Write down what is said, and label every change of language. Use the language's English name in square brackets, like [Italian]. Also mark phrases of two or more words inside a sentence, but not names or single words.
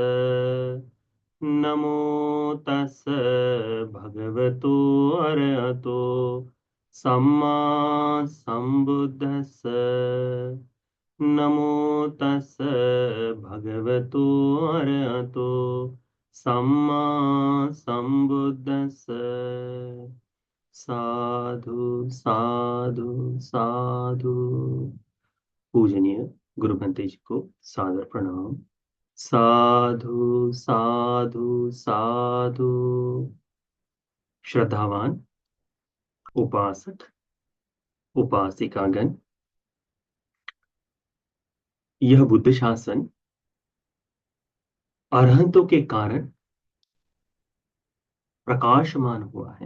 [Pali] नमो तस् भगवतो अरहतो सम्मा संबुद्दस्स। नमो तस् भगवतो अरहतो सम्मा संबुद्दस्स। साधु साधु साधु। [Hindi] पूजनीय गुरु भंते जी को सादर प्रणाम। [Pali] साधु साधु साधु। [Hindi] श्रद्धावान उपासक उपासिकागण, यह बुद्ध शासन अरहंतों के कारण प्रकाशमान हुआ है।